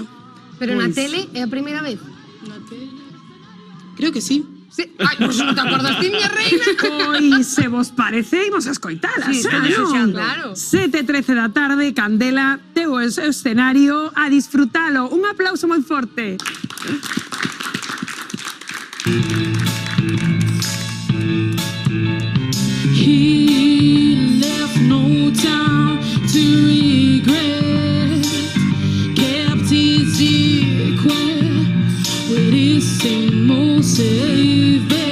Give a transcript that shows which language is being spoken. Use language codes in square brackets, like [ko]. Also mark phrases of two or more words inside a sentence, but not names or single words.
[gl] Pero na tele é a primeira vez? Na tele? Creo que sí. Sí. Ai, pois non te acordas ti, miña reina? Pois, se vos parece, imos a escoitalas, Sí, xa, teño non? xeando. Claro. 7:13 da tarde, Candela, teu escenario a disfrutalo. Un aplauso moi forte. [en] He left no time to regret. Kept his secret with his most saved.